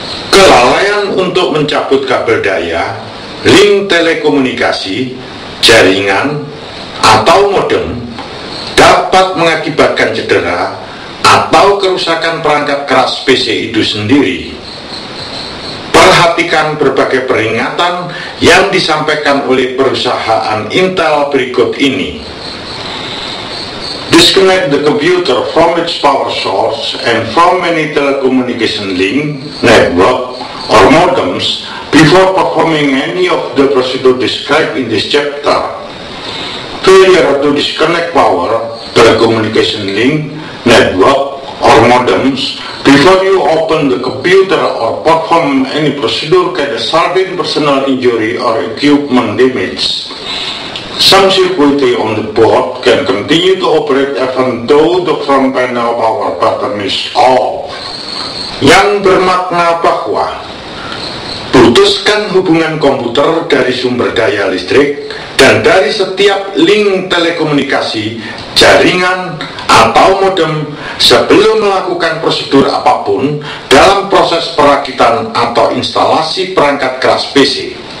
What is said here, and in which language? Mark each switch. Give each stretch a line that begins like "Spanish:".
Indonesian: Kelalaian untuk mencabut kabel daya, link telekomunikasi, jaringan, atau modem dapat mengakibatkan cedera atau kerusakan perangkat keras PC itu sendiri. Perhatikan berbagai peringatan yang disampaikan oleh perusahaan Intel berikut ini.
English: Disconnect the computer from its power source and from any telecommunication link, network, or modems before performing any of the procedure described in this chapter. Failure to disconnect power, telecommunication link, network, or modems before you open the computer or perform any procedure can result in personal injury or equipment damage. Some circuitry on the board can continue to operate even though the front panel power button is off.
Indonesian: Yang bermakna bahwa putuskan hubungan komputer dari sumber daya listrik dan dari setiap link telekomunikasi, jaringan, atau modem sebelum melakukan prosedur apapun dalam proses perakitan atau instalasi perangkat keras PC.